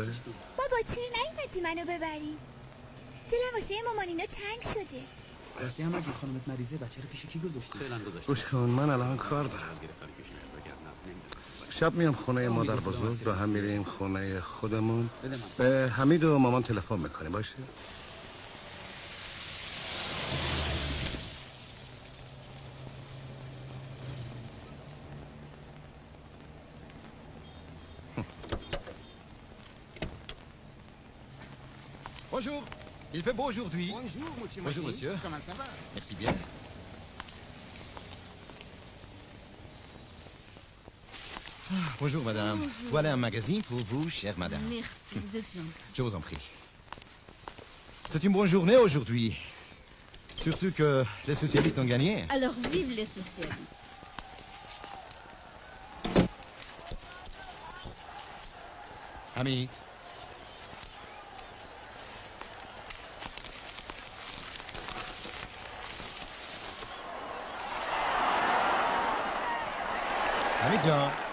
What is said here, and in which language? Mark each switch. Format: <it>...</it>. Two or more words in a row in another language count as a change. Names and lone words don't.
<fa>بابا چرا نیومدی منو ببری؟ دلم واسه مامانینا تنگ شده. راستی هم اگه خانمت مریضه بچه رو پیش کی گذاشتی؟ گوش کن من الان کار دارم. شب میام خونه مادر بزرگ، با هم میریم خونه خودمون. به حمید و مامان تلفن میکنیم باشه؟</fa> <fr>Bonjour. Il fait beau aujourd'hui. Bonjour monsieur. Bonjour monsieur. Comment ça va? Merci bien. Bonjour madame. Bonjour. Voilà un magazine pour vous, chère madame. Merci, vous êtes gentil. Je vous en prie. C'est une bonne journée aujourd'hui. Surtout que les socialistes ont gagné. Alors vive les socialistes.</fr> <fa>Hamid. Hamid جان.</fa>